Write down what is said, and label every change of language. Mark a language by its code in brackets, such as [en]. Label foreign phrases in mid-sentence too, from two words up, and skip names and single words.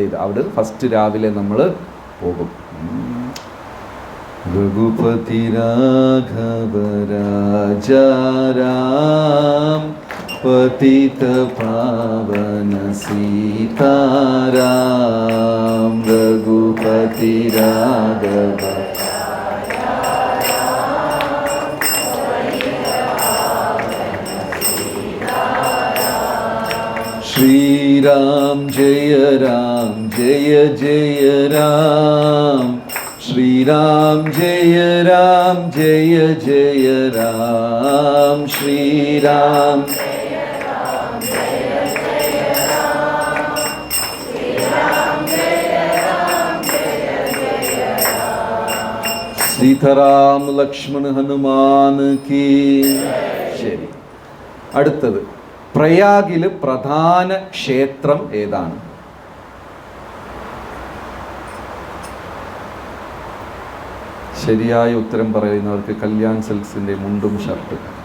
[ml] അവിടെ ഫസ്റ്റ് രാവിലെ നമ്മൾ പോകും. [hi] रघुपति राघव राजाराम पतित पावन सीताराम. रघुपति राघव श्रीराम जय जय राम. श्रीराम जय जय राम. श्रीराम सीताराम लक्ष्मण हनुमान की. [ml] ശരി, അടുത്തത് പ്രയാഗിൽ പ്രധാന ക്ഷേത്രം ഏതാണ്? ശരിയായ ഉത്തരം പറയുന്നവർക്ക് കല്യാൺ സിൽക്സിൻ്റെ മുണ്ടും ഷർട്ടും.